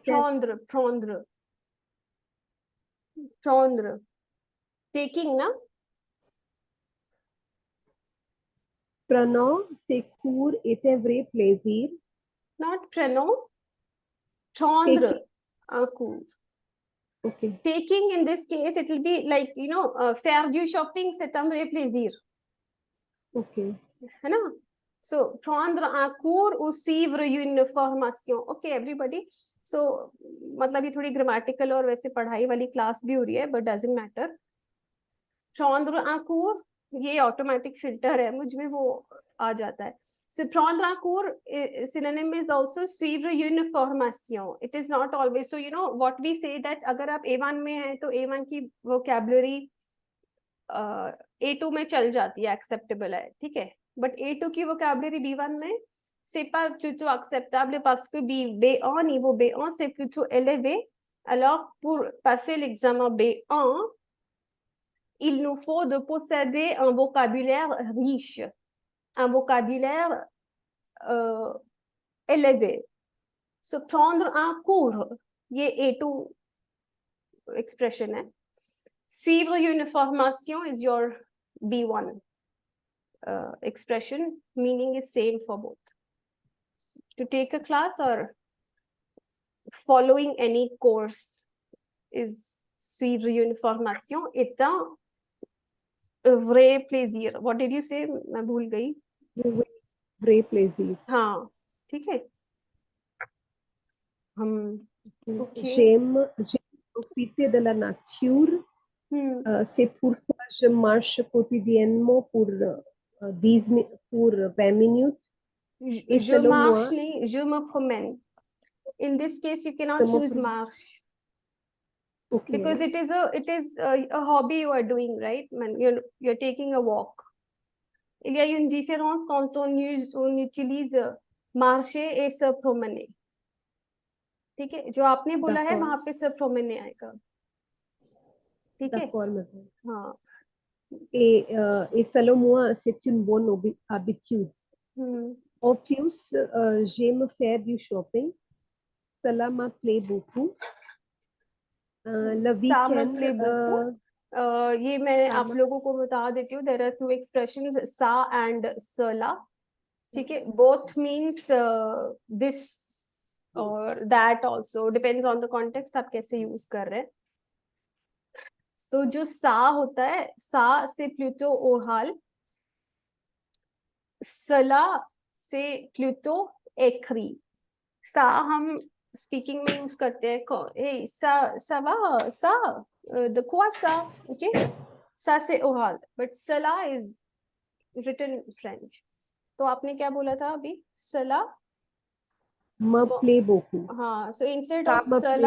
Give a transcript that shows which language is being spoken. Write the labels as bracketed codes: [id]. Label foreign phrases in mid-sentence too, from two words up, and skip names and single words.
[en] Prendre. Taking, na? [fr] Prenant ces cours est un vrai plaisir. [en] Not prenant. [fr] Prendre un cours. [en] Okay. Taking, in this case, it will be like, you know, [fr] faire du shopping, c'est un vrai plaisir. [en] Okay. [hi] है ना? [fr] So, prendre un cours ou suivre une formation. [en] Okay, everybody. So, [hi] मतलब ये थोड़ी grammatical और वैसे पढ़ाई वाली class भी हो रही है, [en] but doesn't matter. [fr] Prendre un cours, [hi] ये automatic filter है, मुझ में वो आ जाता है. [fr] So, prendre un cours, [en] synonym is also [fr] suivre une formation. [en] It is not always. So, you know what we say that [hi] अगर आप A1 में हैं, तो A1 की vocabulary A2 में चल जाती है, acceptable है, ठीक है. [fr] But [hi] A2 की vocabulary B1 में [fr] c'est pas plutôt acceptable parce que B1 niveau B1 c'est plutôt élevé. Alors pour passer l'examen B1, il nous faut de posséder un vocabulaire riche, un vocabulaire élevé. [hi] So [fr] prendre un cours, [hi] ये A2 expression है. [fr] Suivre une formation [en] is your B1 expression, meaning is same for both. To take a class or following any course is [fr] suivre une formation est un vrai plaisir. [en] What did you say? [hi] मैं भूल गई. [fr] Vrai plaisir. [hi] हाँ, ठीक है. [en] Okay. [fr] J'aime profiter de la nature. C'est pourquoi je marche quotidiennement pour 20 minutes. Et Je selon marche moi, नहीं, je me promène. [en] In this case, you cannot [fr] Je me [en] use [fr] promène. marche. [en] okay. Because it is a hobby you are doing, right? Man, you're taking a walk. [fr] Il y a une différence quand on utilise marcher et se promener. [hi] ठीक है, जो आपने बोला है [fr] D'accord. [hi] वहां पे [fr] se promener [hi] आएगा. ठीक है. [fr] D'accord, madame. [hi] हाँ. [fr] Et selon moi, c'est une bonne habitude. En plus, j'aime faire du shopping. Cela me plaît beaucoup. Le Ça me week-end, plaît beaucoup. [hi] ये मैं [fr] ça [hi] आप [fr] me- [hi] लोगों को बता देती हूँ. [en] There are two expressions, sa and cela. [hi] ठीक है. [en] Both means this or that also. Depends on the context [hi] आप कैसे use कर रहे हैं. तो जो सा होता है, [fr] ça c'est plutôt oral, cela c'est plutôt écrit. [hi] सा हम स्पीकिंग में यूज करते हैं. [fr] hey, ça va, ça, de quoi ça, okay? Ça c'est oral, [en] but cela is written French. [hi] तो आपने क्या बोला था अभी? [fr] cela me plaît beaucoup. [hi] हाँ, [en] so instead [fr] Ça [en] of [fr] me cela